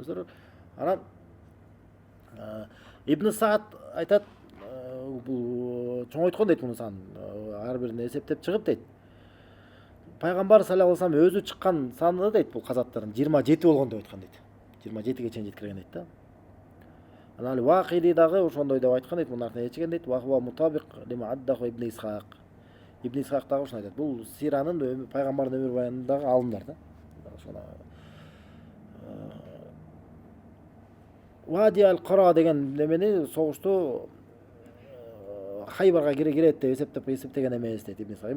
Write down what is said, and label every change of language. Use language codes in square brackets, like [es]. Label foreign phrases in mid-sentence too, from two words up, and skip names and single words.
[ky] Өздөрү анан Ибн Саад айтат, бул чоңойткон дейт муну сан, ар бирине эсептеп чыгып дейт. Пайгамбар [ar] صلى الله عليه وسلم [ky] өзү чыккан саны дейт бул казаттардын 27 болгон деп айткан дейт. 27ге чейин жеткирген дейт да. Анан Вакиди дагы ошондой деп айткан дейт, мунун артына ичиген дейт. [ar] وهو مطابق لما عده ابن إسحاق. [ky] Ибн Исхак дагы ушуну айтат. Бул сиранын пайгамбардын өмүр баянындагы алымдар да. Ошону Вади ал-Кара деген немени согушту Хайбарга кирет деп эсептеген эмес дейт Ибн Исхак.